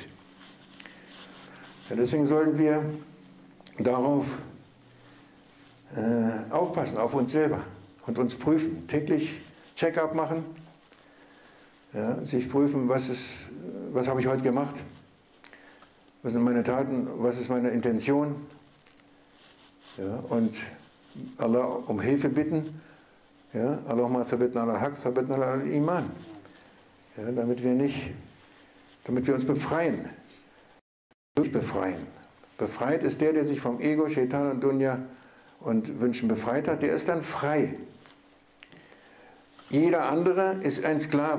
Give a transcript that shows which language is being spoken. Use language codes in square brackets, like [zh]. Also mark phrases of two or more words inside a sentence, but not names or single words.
[de] Ja, deswegen sollten wir darauf aufpassen, auf uns selber und uns prüfen, täglich Check-up machen, ja, sich prüfen, was habe ich heute gemacht, was sind meine Taten, was ist meine Intention, Ja, und Allah um Hilfe bitten. Ja, [ar] اللهم ثبتنا على حق، ثبتنا على إيمان. [de] Ja, damit wir uns befreien. Befreien. Befreit ist der sich vom Ego, Shaitan und Dunya und Wünschen befreit hat, der ist dann frei. Jeder andere ist ein Sklave.